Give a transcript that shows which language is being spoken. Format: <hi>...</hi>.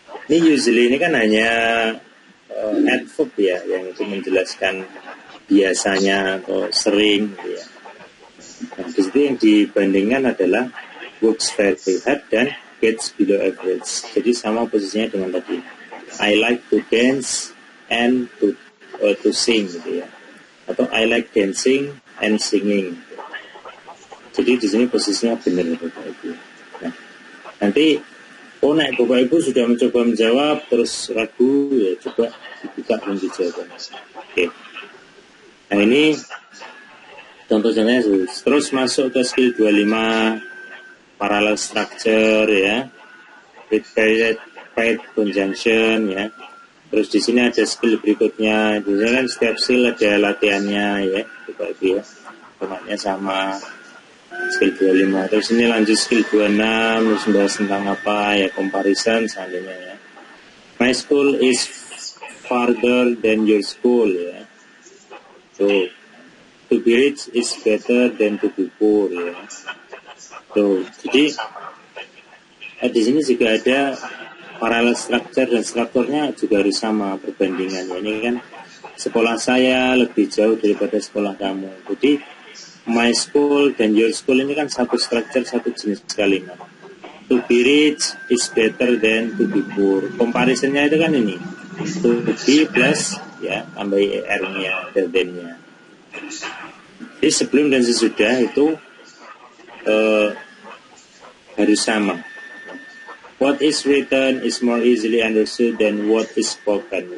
<id>Ini usually ini kan hanya adverb ya, yang itu menjelaskan biasanya atau sering gitu ya. Nah, di situ yang dibandingkan adalah</id> <en>works very hard</en> <id>dan</id> <en>gets below average.</en> <id>Jadi sama posisinya dengan tadi.</id> <en>I like to dance and to sing</en> <id>gitu ya. Atau</id> <en>I like dancing and singing.</en> <id>Jadi di sini posisinya benar Bapak Ibu. Nah, nanti naik Bapak Ibu sudah mencoba menjawab terus ragu ya coba dibuka dan dijawab. Oke. Nah ini contohnya terus masuk ke skill 25 parallel structure ya,</id> <en>with paired conjunction</en> <id>ya. Terus di sini ada skill berikutnya. Di sini kan setiap skill ada latihannya ya, Bapak Ibu ya. Formatnya sama. Skill 25. Terus ini lanjut skill 26. Terus membahas tentang apa ya, comparison seandainya ya.</id> <en>My school is farther than your school ya. So to be rich is better than to be poor ya.</en> <id>So jadi di sini juga ada parallel structure dan strukturnya juga harus sama perbandingannya. Ini kan sekolah saya lebih jauh daripada sekolah kamu. Jadi</id> <en>my school</en> <id>dan</id> <en>your school</en> <id>ini kan satu structure, satu jenis kalimat.</id> <en>To be rich is better than to be poor.</en> <id>Comparisonnya itu kan ini.</id> <en>To be plus</en> <id>ya tambah er-nya, than-nya. Jadi sebelum dan sesudah itu harus sama.</id> <en>What is written is more easily understood than what is spoken.</en>